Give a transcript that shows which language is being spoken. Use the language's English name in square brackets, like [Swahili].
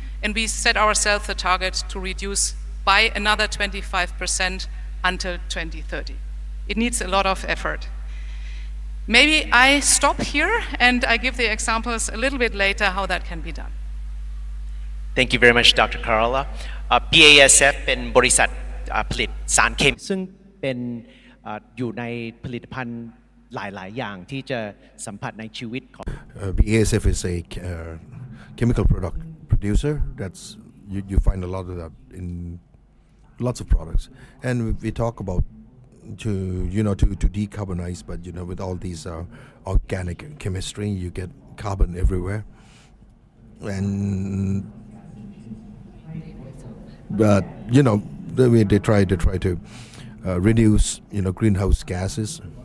[English] And we set ourselves the target to reduce by another 25% until 2030. It needs a lot of effort. Maybe I stop here and I give the examples a little bit later how that can be done. Thank you very much, Dr. Carola. [Thai] BASF เป็นบริษัทผลิตสารเคมีซึ่งเป็นอยู่ในผลิตภัณฑ์ หลายๆอย่างที่จะสัมผัสในชีวิตของ [English] BASF is a chemical product producer. That's you find a lot of that in lots of products, and we talk about to decarbonize, but with all these organic chemistry, you get carbon everywhere, and but the way they try to reduce greenhouse gases.